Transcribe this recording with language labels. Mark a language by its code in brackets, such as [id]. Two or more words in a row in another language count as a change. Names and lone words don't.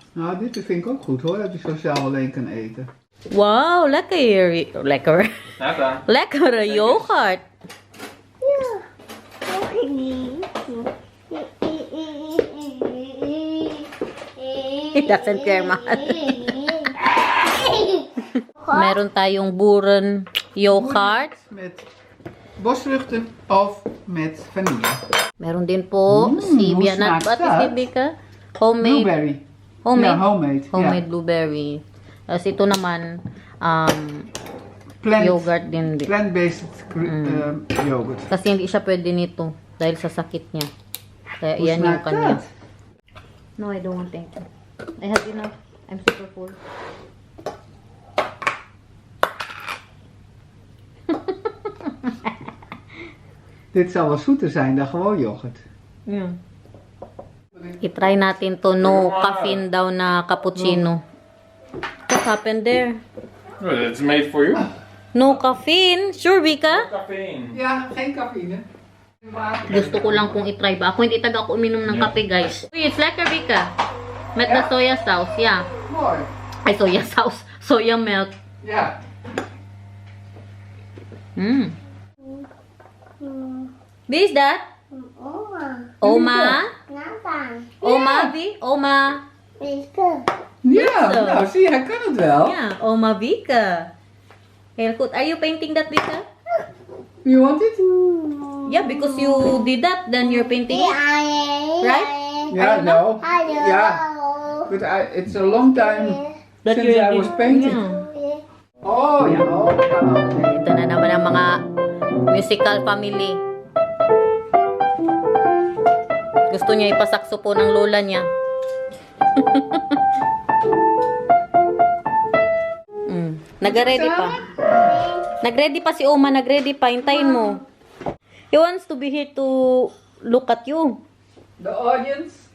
[nl] Nou, dit vind ik ook goed hoor, dat je sociaal alleen kan eten. Wow, lekker hier. Lekker. Nata. Lekkere yoghurt. Dat is Kerma. [tl] Meron tayong buren yoghurt. [nl] Met bosvruchten of met vanille. [tl] Meron din po si [nl] hoe Bianat. smaakt Wat is dat? [tl] si Bika? Homemade. [en] Blueberry. Homemade. [nl] Ja, homemade. [en] Homemade [nl] Ja. [tl] blueberry. Tapos ito naman, [en] Plant, [tl] yogurt din. [en] Plant-based yogurt. [tl] Kasi hindi siya pwede nito dahil sa sakit niya. Kaya [nl] Hoe [tl] yan yung [nl] smaakt [tl] kanya. [nl] dat? [en] No, I don't want thank you. I have enough. I'm super full. [nl] Dit zal wel zoeter zijn dan gewoon yoghurt. [tl] Yeah. I-try natin to [en] no caffeine [tl] daw na cappuccino. [en] What happened there? It's made for you. No caffeine? Sure, Vika? Caffeine. [nl] Ja, geen cafeïne. [tl] Gusto ko lang kung i-try ba. Ako hindi taga ako uminom ng kape, guys. Uy, [en] it's lekker, Vika. Met the soya sauce, yeah. [nl] Mooi. [en] Ay, soya sauce. Soya milk. [nl] Ja. [en] Mm. Wie is that? [nl] Oma. Oma? Nathan. Oma, wie? Oma. Wieke. Ja, Zo. nou zie je, hij kan het wel. Yeah, Oma Vika. Heel goed. [en] Are you painting that, Vika? You want it? Yeah, because you did that, then you're painting it. Right? [nl] Ja, no. Hallo. Ja, [en] but it's a long time That since I was painting. Yeah. [nl] Oh, ja. Oh, ja. [tl] Ito na naman ang mga [en] musical family. [tl] Gusto niya ipasakso po ng lola niya. Nag-ready pa. Nag-ready pa si Oma. Nag-ready pa. Hintayin mo. [en] He wants to be here to look at you. The audience?